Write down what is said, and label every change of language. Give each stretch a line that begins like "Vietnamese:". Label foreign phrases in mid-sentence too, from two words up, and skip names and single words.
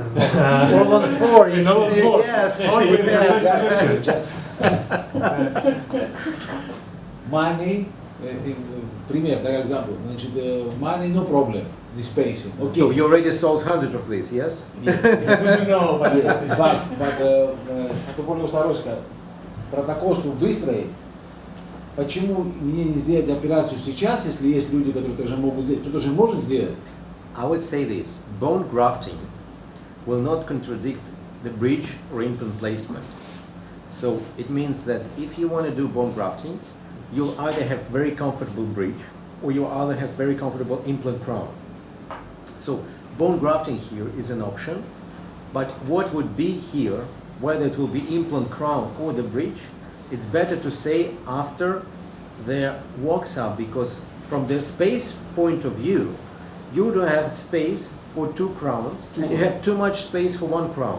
English: All on the floor, you know, yes. Money, пример, for example, money, no problem, this patient. Okay. So you already sold 100 of these, yes? No, but yes, but
Greek: θα το πω λίγο στα ρώσικα.
Russian: Протокол выстроить. Почему мне не сделать операцию сейчас, если есть люди, которые тоже могут сделать? Кто-то же может сделать?
English: I would say this: bone grafting will not contradict the bridge or implant placement. So it means that if you want to do bone grafting, you'll either have very comfortable bridge or you'll either have very comfortable implant crown. So bone grafting here is an option, but what would be here, whether it will be implant crown or the bridge, it's better to say after there walks up, because from the space point of view, you don't have space for two crowns, and you have too much space for one crown.